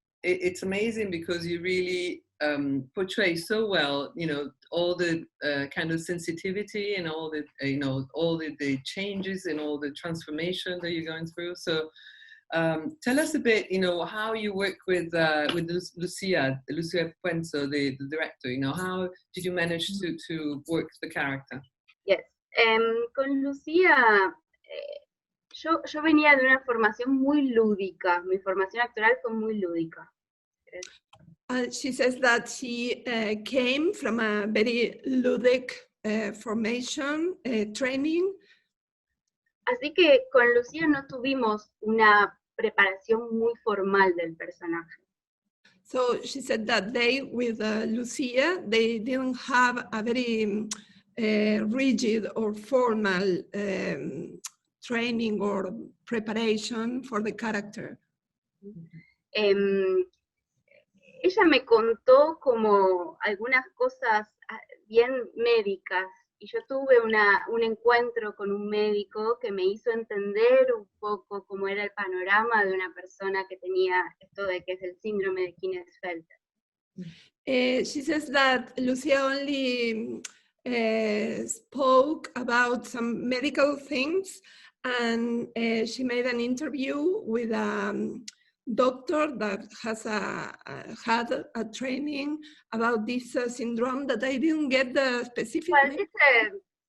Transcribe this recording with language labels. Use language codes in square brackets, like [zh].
[en] It's amazing because you really portray so well, you know, all the kind of sensitivity and all the, you know, all the changes and all the transformation that you're going through. So tell us a bit, you know, how you work with Lucia Puenzo, the director. You know, how did you manage to work the character? [es] Yes, con Lucia. Yo venía de una formación muy lúdica, mi formación actoral fue muy lúdica. [en] She says that she came from a very ludic formation, training. [es] Así que con Lucía no tuvimos una preparación muy formal del personaje. [en] So she said that they, with Lucia, they didn't have a very rigid or formal training or preparation for the character. [es] Ella me contó como algunas cosas bien médicas y yo tuve un encuentro con un médico que me hizo entender un poco cómo era el panorama de una persona que tenía esto de que es el síndrome de Klinefelter. [en] She says that Lucia only spoke about some medical things, and she made an interview with a doctor that has had a training about this syndrome that I didn't get the specific name.